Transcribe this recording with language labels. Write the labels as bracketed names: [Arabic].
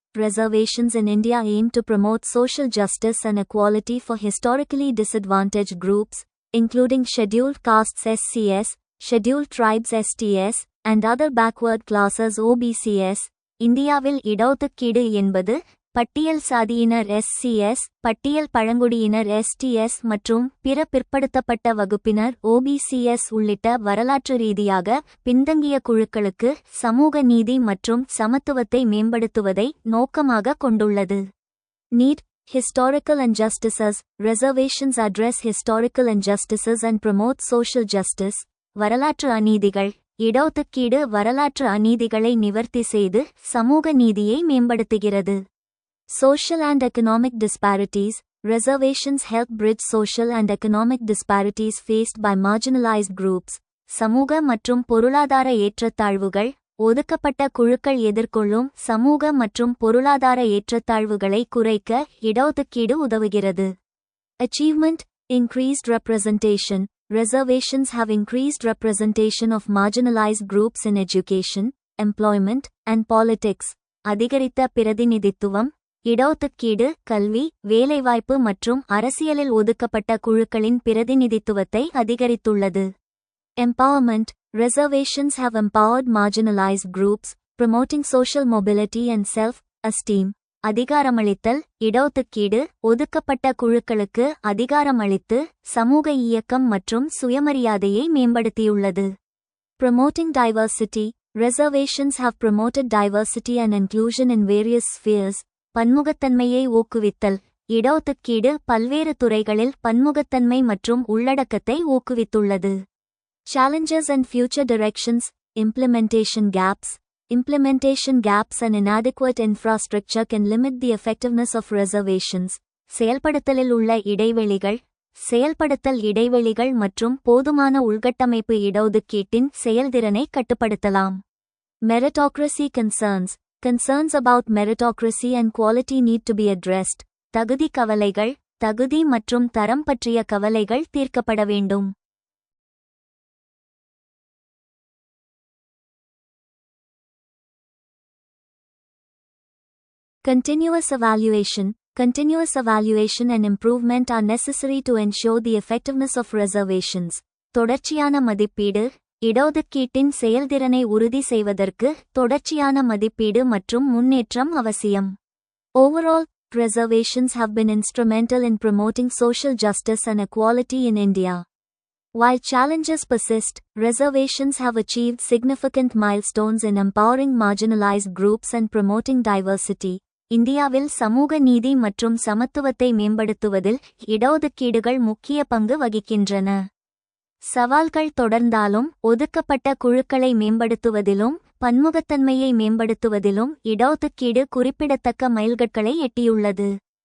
[English] Reservations in India aim to promote social justice and equality for historically disadvantaged groups, including scheduled castes SCS, scheduled tribes STS, and other backward classes OBCS. [Tamil] இந்தியாவில் இடஒதுக்கீடு என்பது பட்டியல் சாதியினர் SCS, பட்டியல் பழங்குடியினர் STS மற்றும் பிற பிற்படுத்தப்பட்ட வகுப்பினர் OBCS உள்ளிட்ட வரலாற்று ரீதியாக பின்தங்கிய குழுக்களுக்கு சமூக நீதி மற்றும் சமத்துவத்தை மேம்படுத்துவதை நோக்கமாக கொண்டுள்ளது. [English] Need. Historical injustices. Reservations address historical injustices and promote social justice. [Tamil] வரலாற்று அநீதிகள். இடஒதுக்கீடு வரலாற்று அநீதிகளை நிவர்த்தி செய்து சமூக நீதியை மேம்படுத்துகிறது. [English] Social and economic disparities. Reservations help bridge social and economic disparities faced by marginalized groups. [Tamil] சமூக மற்றும் பொருளாதார ஏற்றத்தாழ்வுகள். ஒதுக்கப்பட்ட குழுக்கள் எதிர்கொள்ளும் சமூக மற்றும் பொருளாதார ஏற்றத்தாழ்வுகளை குறைக்க இடஒதுக்கீடு உதவுகிறது. [English] Achievement. Increased representation. Reservations have increased representation of marginalized groups in education, employment, and politics. [Tamil] அதிகரித்த பிரதிநிதித்துவம். இடஒதுக்கீடு கல்வி, வேலைவாய்ப்பு மற்றும் அரசியலில் ஒதுக்கப்பட்ட குழுக்களின் பிரதிநிதித்துவத்தை அதிகரித்துள்ளது. [English] Empowerment. Reservations have empowered marginalized groups, promoting social mobility and self-esteem. [Tamil] அதிகாரமளித்தல். இடஒதுக்கீடு ஒதுக்கப்பட்ட குழுக்களுக்கு அதிகாரமளித்து சமூக இயக்கம் மற்றும் சுயமரியாதையை மேம்படுத்தியுள்ளது. [English] Promoting diversity. Reservations have promoted diversity and inclusion in various spheres. [Tamil] பன்முகத்தன்மையை ஊக்குவித்தல். இடஒதுக்கீடு பல்வேறு துறைகளில் பன்முகத்தன்மை மற்றும் உள்ளடக்கத்தை ஊக்குவித்துள்ளது. [English] Challenges and future directions. Implementation gaps. Implementation gaps and inadequate infrastructure can limit the effectiveness of reservations. [Tamil] செயல்படுத்தலில் உள்ள இடைவெளிகள். செயல்படுத்தல் இடைவெளிகள் மற்றும் போதுமான உள்கட்டமைப்பு இடஒதுக்கீட்டின் செயல்திறனை கட்டுப்படுத்தலாம். [English] Meritocracy concerns. Concerns about meritocracy and quality need to be addressed. [Tamil] தகுதி கவலைகள். தகுதி மற்றும் தரம் பற்றிய கவலைகள் தீர்க்கப்பட வேண்டும். [English] Continuous evaluation. Continuous evaluation and improvement are necessary to ensure the effectiveness of reservations. [Tamil] தொடர்ச்சியான மதிப்பீடு. இடஒதுக்கீட்டின் செயல்திறனை உறுதி செய்வதற்கு தொடர்ச்சியான மதிப்பீடு மற்றும் முன்னேற்றம் அவசியம். [English] Overall, reservations have been instrumental in promoting social justice and equality in India. While challenges persist, reservations have achieved significant milestones in empowering marginalized groups and promoting diversity. [Tamil] இந்தியாவில் சமூக நீதி மற்றும் சமத்துவத்தை மேம்படுத்துவதில் இடஒதுக்கீடுகள் முக்கிய பங்கு வகிக்கின்றன. சவால்கள் தொடர்ந்தாலும் ஒதுக்கப்பட்ட குழுக்களை மேம்படுத்துவதிலும் பன்முகத்தன்மையை மேம்படுத்துவதிலும் இடஒதுக்கீடு குறிப்பிடத்தக்க மைல்கற்களை எட்டியுள்ளது.